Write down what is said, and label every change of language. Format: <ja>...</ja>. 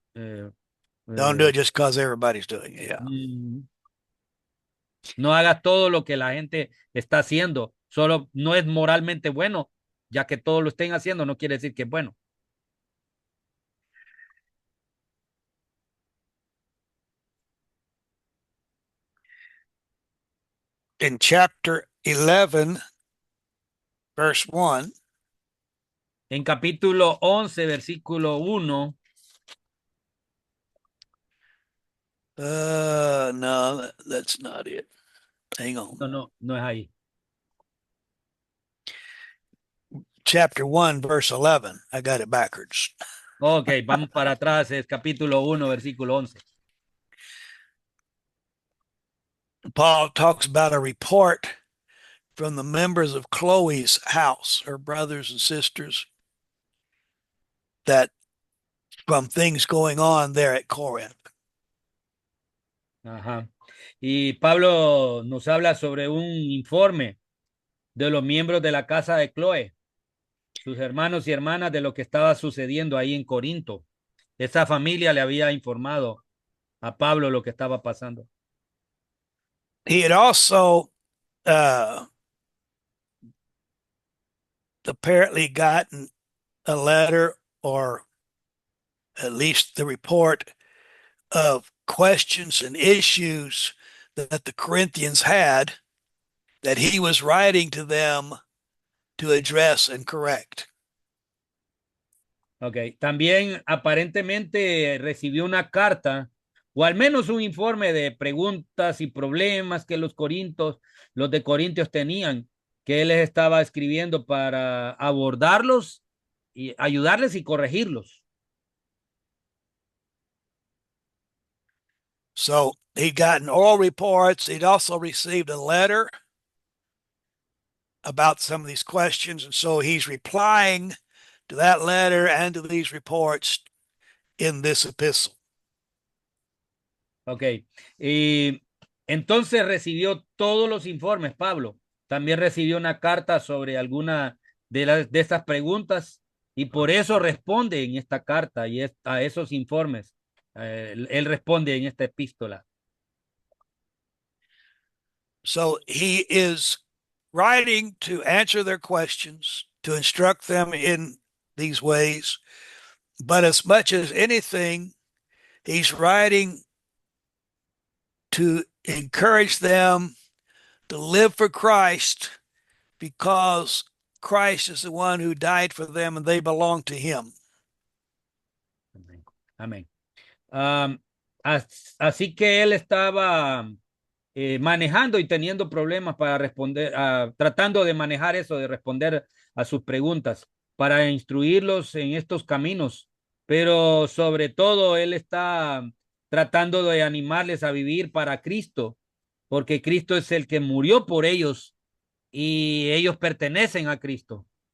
<en>Don't do it just because everybody's doing it. Yeah.</en> <es>No hagas todo lo que la gente está haciendo. Solo no es moralmente bueno, ya que todos lo estén haciendo, no quiere decir que es bueno.</es> <en>In chapter 11, verse 1.</en> <es>En capítulo 11, versículo 1.</es> <en>No, that's not it. Hang on.</en> <es>No es ahí.</es> <en>Chapter 1, verse 11. I got it backwards.</en> <es>Ok, vamos para atrás. Es capítulo 1, versículo 11.</es> <en>Paul talks about a report from the members of Chloe's house, her brothers and sisters, that from things going on there at Corinth. Ajá.</en> <es>Y Pablo nos habla sobre un informe de los miembros de la casa de Chloe, sus hermanos y hermanas, de lo que estaba sucediendo ahí en Corinto. Esa familia le había informado a Pablo lo que estaba pasando.</es> <en>He had also uh, apparently gotten a letter, or at least the report of questions and issues that the Corinthians had, that he was writing to them to address and correct.</en> <es>Ok, también aparentemente recibió una carta o al menos un informe de preguntas y problemas que los de Corintios tenían, que él les estaba escribiendo para abordarlos y ayudarles y corregirlos.</es> <en>So he'd gotten oral reports. He'd also received a letter about some of these questions. And so he's replying to that letter and to these reports in this epistle.</en> <es>Ok, y entonces recibió todos los informes, Pablo. También recibió una carta sobre alguna de estas preguntas y por eso responde en esta carta y a esos informes. Él responde en esta epístola.</es> <en>So he is writing to answer their questions, to instruct them in these ways. But as much as anything, he's writing to encourage them to live for Christ, because Christ is the one who died for them and they belong to him.</en> <es>Amén. Amén. Así que él estaba manejando y teniendo problemas para responder, tratando de manejar eso, de responder a sus preguntas, para instruirlos en estos caminos, pero sobre todo él está tratando de animarles a vivir para Cristo, porque Cristo es el que murió por ellos y ellos pertenecen a Cristo.</es>